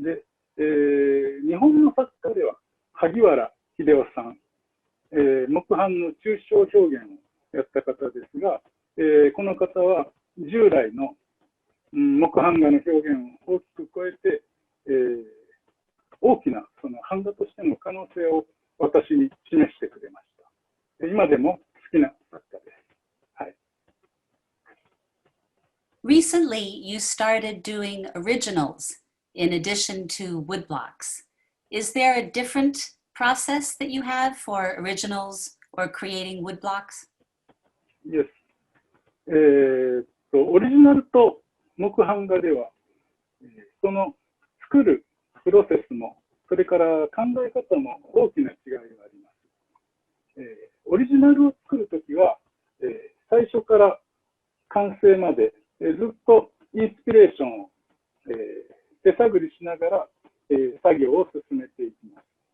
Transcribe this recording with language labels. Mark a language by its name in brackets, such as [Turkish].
[Japanese] で、日本の作家では萩原秀夫さん、木版の抽象表現をやった方ですが、この方は従来の木版画の表現を大きく超えて、大きなその版画としての可能性を私に示してくれました。今でも好きな作家です。はい。 [English] Recently, you started doing originals in addition to woodblocks. Is there a different process that you have for originals or creating woodblocks? Yes. [Japanese] オリジナルと木版画では、その作るプロセスも、それから考え方も大きな違いがあります。オリジナルを作るときは、最初から完成まで、ずっとインスピレーションを、手探りしながら、作業を進めていきます。